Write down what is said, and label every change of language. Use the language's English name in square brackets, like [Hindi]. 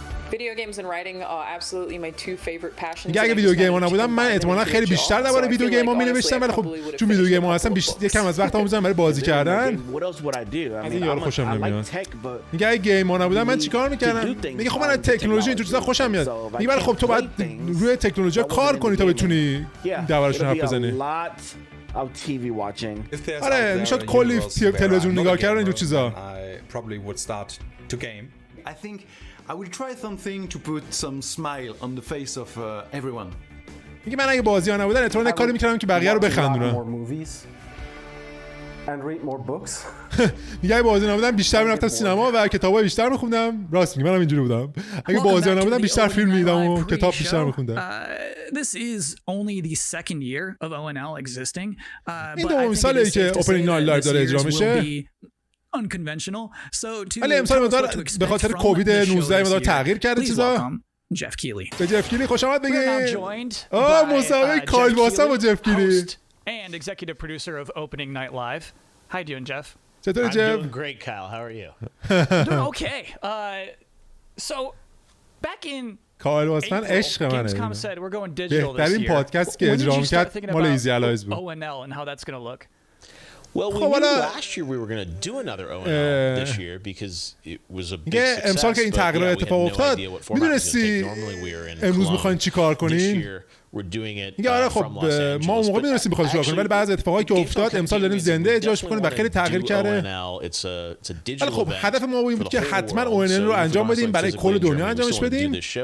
[English] Video games and writing are absolutely my two favorite passions. [Persian] اگه ویدیو گیم ها نبودم من احتمالاً خیلی بیشتر درباره ویدیو گیم ها می‌نوشتم ولی خب چون ویدیو گیم ها هستن یکم از وقتمو می‌ذارم برای بازی کردن. از این یارو خوشم نمیاد. میگه اگه گیم ها نبودم من چیکار می‌کردم؟ میگه خب من از تکنولوژی اینجور چیزا خوشم میاد. میگه ولی خب تو باید روی تکنولوژی کار کنی تا بتونی دربارشون حرف بزنی. [English] out TV watching. [Persian] آره میشد کلی تلویزیون نگاه کردن اینجور چیزا. [English] I probably would start to game. I think I will try something to put some smile on the face of everyone. [Persian] میگه من اگه بازی‌ها نبودن اتفاقا کاری می‌کردم که بقیه رو بخندونم. [English] And read more books. [Persian] میگه اگه بازی نبودن بیشتر میرفتم سینما و کتابای بیشتر می‌خوندم. راست میگم منم اینجوری بودم. اگه بازی نبودن بیشتر فیلم می‌دیدم و کتاب بیشتر می‌خوندم. [English] This is only the second year of ONL existing. [Persian] این دومین سالیه که اوپنینگ نایت لایو داره اجرا میشه. [English] Unconventional. So to [Persian] ولی امسال به خاطر کووید 19 مقدار تغییر کرده چیزا. [English] Geoff Keighley. [Persian] به جف کیلی خوش آمد بگید. مسابقه کایل باسمن با جف کیلی. [English] And executive producer of Opening Night Live. How you doing, Jeff? [Persian] چطوری جف؟ [English] I'm doing great, Kyle. How are you? Doing okay. So back in [Persian] کایل باسمن عشق منه. [English] Gamescom said we're going digital this [Persian] بهترین [English] year. [Persian] پادکست که اجرا می‌کرد مال ایزی الایز بود. [English] ONL and how that's going to look. Well, we knew last year we were going to do another ONL this year because it was a big success. [Persian] امسال که این تغییر اتفاق افتاد میدونستی امروز میخواین چی کار کنین؟ میگه آره خب ما اون موقع میدونستیم بخوایم چیکار کنیم ولی بعضی اتفاقایی که افتاد امسال داریم زنده اجراش میکنیم و خیلی تغییر کرده. ولی خب هدف ما این بود که حتما ONL رو انجام بدیم برای کل دنیا انجامش بدیم.